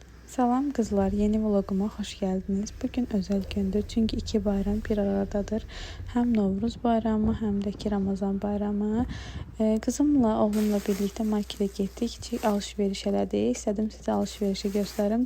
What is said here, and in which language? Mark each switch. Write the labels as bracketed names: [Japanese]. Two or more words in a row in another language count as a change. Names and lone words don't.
[Turkish] Salam kızlar, yeni vloguma hoş geldiniz. Bugün özel gündür çünkü iki bayram bir aradadır. Hem Novruz bayramı hem de ki Ramazan bayramı. [Azerbaijani] Kızımla oğlumla birlikte markete getdik. Kiçik alışveriş elədik. İstədim sizə alışverişi göstərim.